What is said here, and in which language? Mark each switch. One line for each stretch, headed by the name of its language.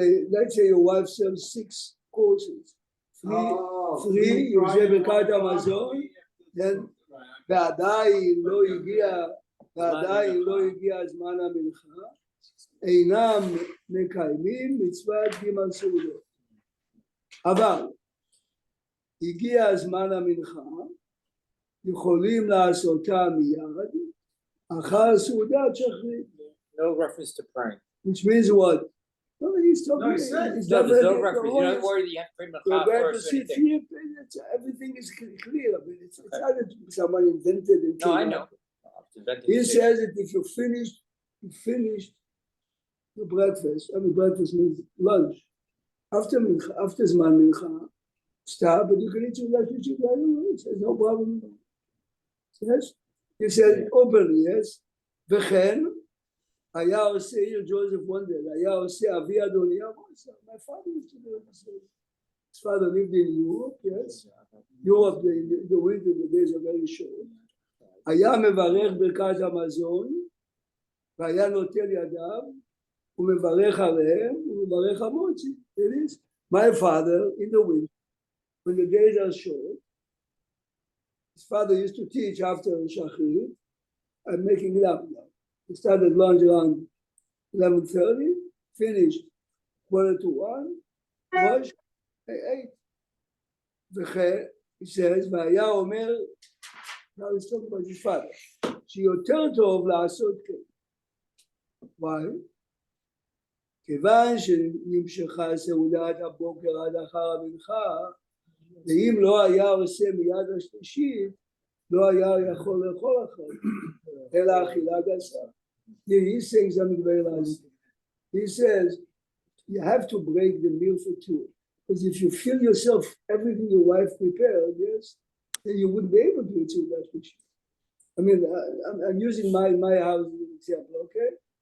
English: Let's say your wife sells 6 courses. Three, you say
Hebrew: ברכת המזון, ועדיין לא הגיע זמן המנחה, אינם מקיימים מצוות גימל סעודות. אבל הגיע זמן המנחה, יכולים לעשותה מיד, אחר סעודת שחרית.
English: No reference to praying. Which means what? No, he's talking. No, There's no reference. You're not worried that you have to pray Mincha first or anything. Everything is clear. I mean, it's not that someone invented it. No, I know. He says that if you finished your breakfast. I mean, breakfast means lunch. After Zman Mincha, stop, but you can eat your lunch. There's no problem. Yes? He said openly, yes.
Hebrew: וכן, היה עושה,
English: Joseph wondered,
Hebrew: היה עושה אבי אדוניה,
English: my father used to do it. His father lived in Europe, yes. Europe, the winter, the days are very short.
Hebrew: היה מברך ברכת המזון, והיה נוטל ידיו, ומברך עליהם, ומברך המוציא.
English: It is. My father, in the winter, when the days are short, his father used to teach after Shachrit. I'm making it up now. He started lunch around 11:30, finished 12:45, wash, 8. He says, והיה אומר, now he's talking about his father,
Hebrew: שיותר טוב לעשות כן.
English: Why?
Hebrew: כיוון שנמשכה סעודת הבוקר עד אחר המנחה, ואם לא היה עושה מיד השלישית, לא היה יכול לאכול אחר, אלא אכילה גסה.
English: He's saying something very nice. He says, you have to break the meal for 2. Because if you fill yourself everything your wife prepared, yes, then you wouldn't be able to eat that fish. I mean, I'm using my house as an example, okay?